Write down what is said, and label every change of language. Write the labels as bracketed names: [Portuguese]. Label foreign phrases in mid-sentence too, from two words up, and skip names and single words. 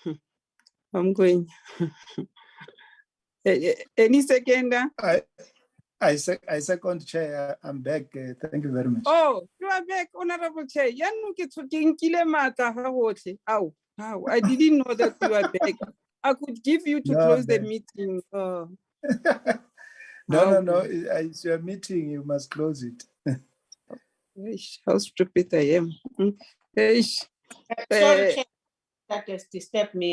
[English] I'm going. Any seconder? I second, Chair. I'm back. Thank you very much. Oh, you are back, Honorable Chair. Yanu ke tsoking kile mata ha hohle. Ow, I didn't know that you are back. I could give you to No, close the man. meeting. No. It's your meeting. You must close it. How stupid I am. Sorry, Chair, that has disturbed me.